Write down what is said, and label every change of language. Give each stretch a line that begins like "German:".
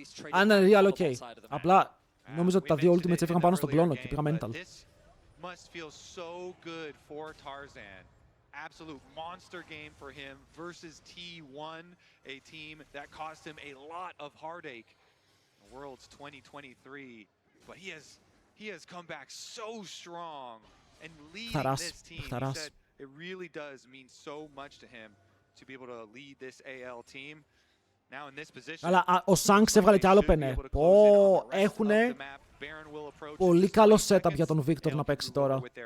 Greek: Αν είναι real, ok. Απλά νόμιζα ότι τα δύο ultimates έφυγαν πάνω στον κλόνο και πήγα mental.
English: Must feel so good for Tarzan. Absolute monster game for him versus T1, a team that cost him a lot of heartache in Worlds 2023. But he has come back so strong and leading this team. He said it really does mean so much to him to be able to lead this AL team. Now in this position.
Greek: Αλλά ο Shanks έβγαλε κι άλλο πενέ. Έχουνε πολύ καλό setup για τον Victor να παίξει τώρα.